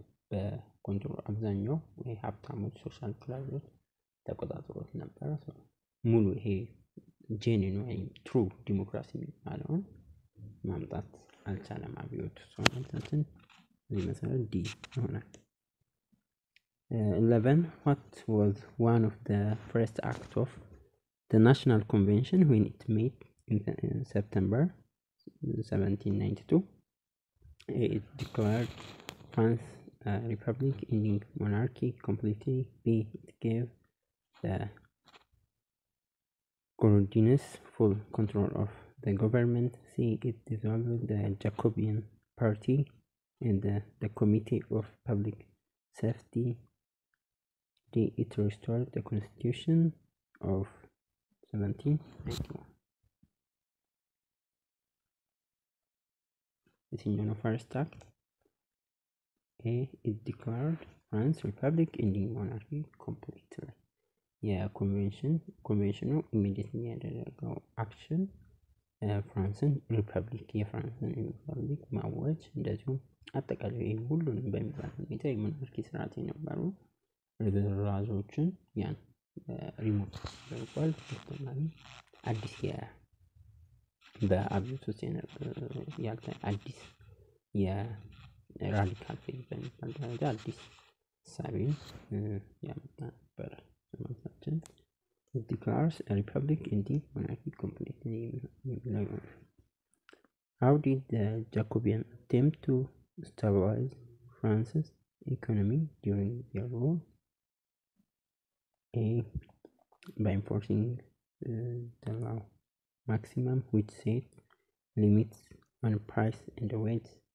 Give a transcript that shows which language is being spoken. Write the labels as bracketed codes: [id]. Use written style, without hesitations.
[am] በኮንትሮል አብዛኛው ሀብታሞች ሶሻል ክላሶች ተቆጣጥሮት ነበረ። ሙሉ ይሄ ጄኒን ወይም ትሩ ዲሞክራሲ የሚባለውን ማምጣት አልቻለም አብዮቱ። ሶማንታችን እዚህ መሰረት ዲ ይሆናል። [en] 11 what was one of the first acts of the National Convention when it met in September 1792? It declared France a republic, ending monarchy completely. B, it gave the Girondins full control of the government. C, it dissolved the Jacobean Party and the Committee of Public Safety. D, it restored the Constitution of 1791. [am] የትኛው ነው ፈርስት አክት? [en] A, it declared France republic, ending monarchy completely. [am] የኮንቬንሽኑ ኢሚዲየትሊ ያደረገው አክሽን ፍራንስን ሪፐብሊክ የፍራንስን ሪፐብሊክ ማወጅ፣ እንደዚሁም አጠቃላይ ሁሉንም በሚባል ሁኔታ የሞናርኪ ስርዓት የነበሩ ርዝራዦችን ያን ሪሞት አድርጓል። በተጨማሪ አዲስ በአብዮት ውስጥ ያልተ አዲስ የራዲካል ፌዝ በሚባል ደረጃ አዲስ ሳቢን ያመጣ ነበረ። ማለታችን [en] declares a republic ending monarchy completely. How did the Jacobeans attempt to stabilize France's economy during their rule? A, by enforcing the law maximum, which set limits on price and wage.